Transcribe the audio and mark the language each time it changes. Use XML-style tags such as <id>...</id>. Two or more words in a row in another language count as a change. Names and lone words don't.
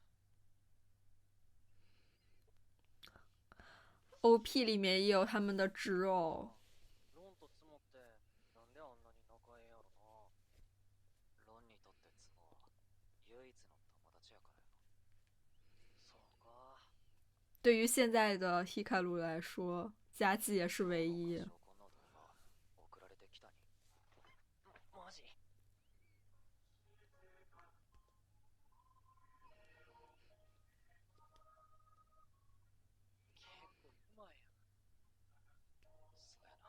<zh>OP 里面也有他们的植偶。</zh> <ja>ロンとツモってなんであんなに仲ええんやろな。ロンにとってツモは唯一の友達やからやろ。そうか。</ja> <zh>对于现在的 Hikaru 来说，佳绩也是唯一。</zh> <ja>証拠の動画送られてきたに。マジ？結構うまいやん。そうやな。</ja>